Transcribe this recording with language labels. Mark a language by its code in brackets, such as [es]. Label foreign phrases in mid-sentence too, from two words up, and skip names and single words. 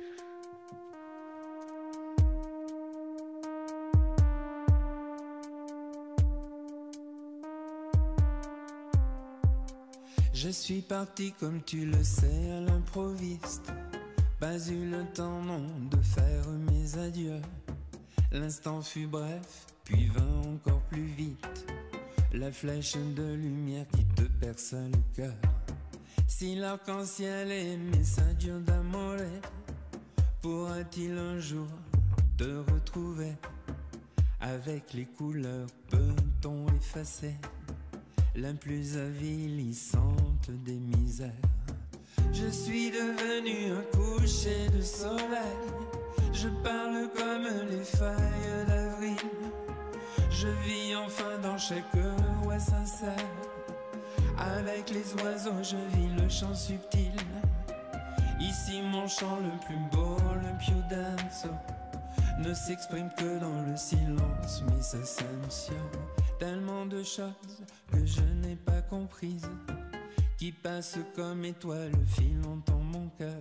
[fr] Je suis parti comme tu le sais à l'improviste. Pas eu le temps non de faire mes adieux. L'instant fut bref, puis vint encore plus vite. La flèche de lumière qui te perce le cœur. Si l'arc-en-ciel est [it] messaggio d'amore, [fr] pourra-t-il un jour te retrouver? Avec les couleurs peut-on effacer la plus avilissante des misères? Je suis devenu un coucher de soleil. Je parle comme les feuilles d'avril. Je vis enfin dans chaque voix sincère. Avec les oiseaux je vis le chant subtil. Ici mon chant le plus beau, le [it] più denso, [fr] ne s'exprime que dans le silence, mais sa senso. Tellement de choses que je n'ai pas comprises, qui passent comme étoiles filant en mon cœur.